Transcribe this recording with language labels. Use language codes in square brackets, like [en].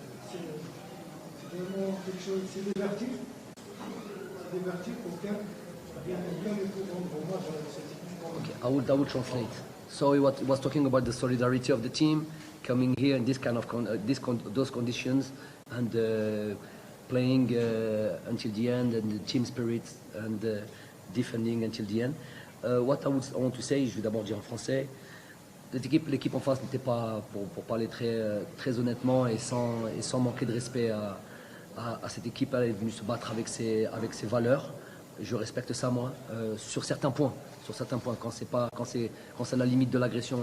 [fr] C'est vraiment quelque chose, c'est des vertus. C'est des vertus auxquelles bien il faut rendre hommage à cette équipe. [en] Okay, I will translate. So he was talking about the solidarity of the team, coming here in this kind of those conditions, and playing until the end, and the team spirit, and defending until the end. What I want to say, [fr] je vais d'abord dire en français, l'équipe en face n'était pas, pour parler très honnêtement et sans manquer de respect à cette équipe, elle est venue se battre avec ses valeurs. Je respecte ça moi, sur certains points, quand c'est la limite de l'agression.